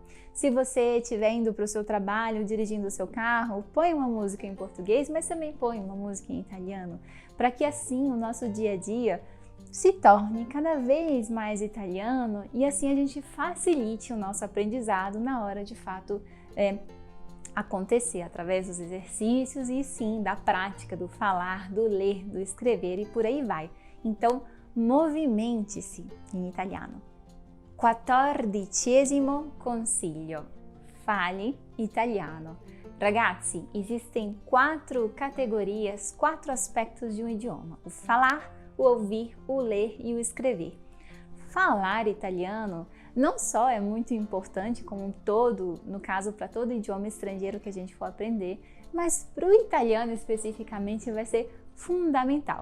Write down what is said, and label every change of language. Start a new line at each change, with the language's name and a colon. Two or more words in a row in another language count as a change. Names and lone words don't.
Portuguese: Se você estiver indo para o seu trabalho, dirigindo o seu carro, põe uma música em português, mas também põe uma música em italiano, para que assim o nosso dia a dia se torne cada vez mais italiano e assim a gente facilite o nosso aprendizado na hora de fato acontecer, através dos exercícios e sim da prática, do falar, do ler, do escrever e por aí vai. Então, movimente-se em italiano. 14º consiglio: fale italiano. Ragazzi, existem 4 categorias, 4 aspectos de um idioma: o falar, o ouvir, o ler e o escrever. Falar italiano não só é muito importante como um todo, no caso para todo idioma estrangeiro que a gente for aprender, mas para o italiano especificamente vai ser fundamental.